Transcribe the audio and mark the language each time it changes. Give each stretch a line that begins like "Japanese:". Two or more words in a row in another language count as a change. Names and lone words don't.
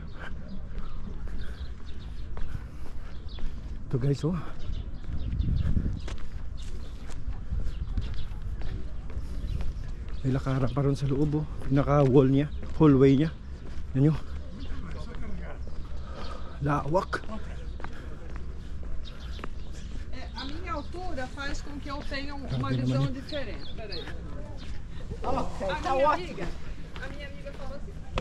Filipino: Ito, guys, oh. May lakaran pa ron sa loob, oh. Pinaka wall niya, hallway niya. Yan nyo. Lawak.
Portuguese: A minha altura faz com que eu tenha uma visão diferente. Peraí. Ok, tá ótimo. A minha amiga falou assim.